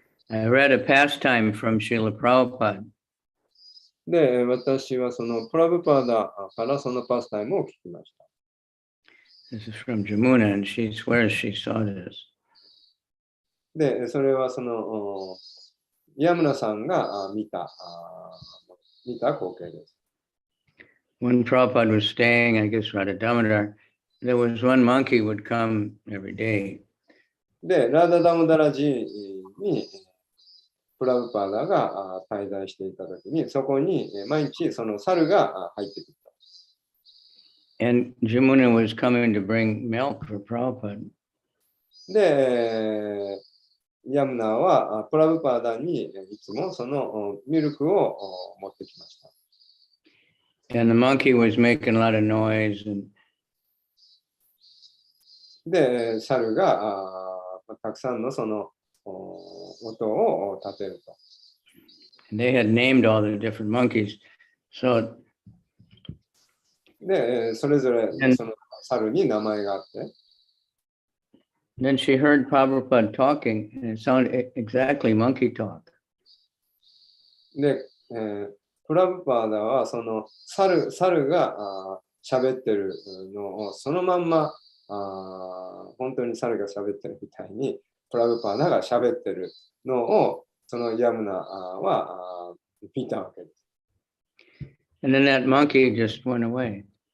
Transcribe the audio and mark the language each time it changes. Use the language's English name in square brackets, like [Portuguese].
[English] I read a pastime from Srila Prabhupada. [Japanese] で、私はそのプラブパーダからそのパスタイムを聞きました。 [English] This is from Jamuna, and she swears she saw this. [Japanese] で、それはそのヤムナさんが見た光景です。 [English] When Prabhupada was staying, I guess, Radha Damodar, there was one monkey would come every day. [Japanese] で、ラーダダモダラ寺にプラブパーダが滞在していたときに、そこに毎日その猿が入ってくる。 [English] And Jamuna was coming to bring milk for Prabhupada. [Japanese] で、ヤムナはプラブパーダにいつもそのミルクを持ってきました。 [English] And the monkey was making a lot of noise. And [Japanese] で、猿がたくさんのその音を立てると。 [English] they had named all the different monkeys. So [Japanese] で、それぞれその猿に名前があって。 [English] then she heard Prabhupada talking, and it sounded exactly monkey talk. [Japanese] で、プラブパーダはその猿が喋ってるのをそのまんま本当に猿が喋ってるみたいにプラブパーダが喋ってるのをそのヤムナは見たわけです。 [English] And then that monkey just went away.